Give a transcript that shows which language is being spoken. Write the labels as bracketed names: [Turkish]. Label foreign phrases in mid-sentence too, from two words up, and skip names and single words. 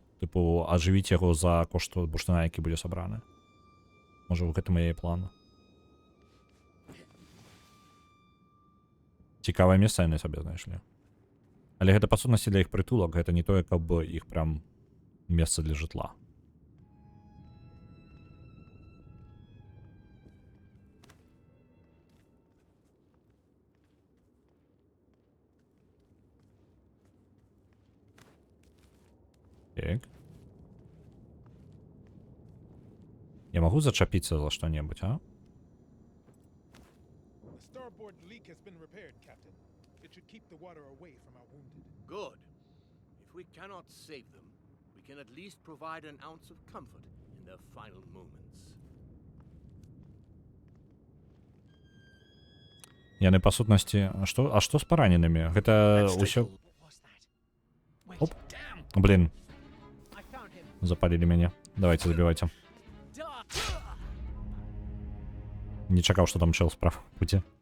[Belarusian] Тыпу, ажывіць яго за кошт бурштына, які будзе сабраны. Можа, у гэтым яе план. Цікавае месца яны сабе знайшлі. Але гэта, па сутнасці, для іх прытулак, гэта не тое, каб іх прям месца для жытла. Так. [Russian] Я могу зачапиться за что-нибудь, а? [English] The starboard leak has been repaired, Captain. It should keep the water away from our wounded. Good. If we cannot save them, we can at least provide an ounce of comfort in their final moments. [Belarusian] Яны па сутнасці... А што з параненымі? Гэта ўсё... Оп. [Russian] Блин. Запалили мяне. Давайте, забивайте. [Belarusian] Не чакаў, што там чел справа пуці.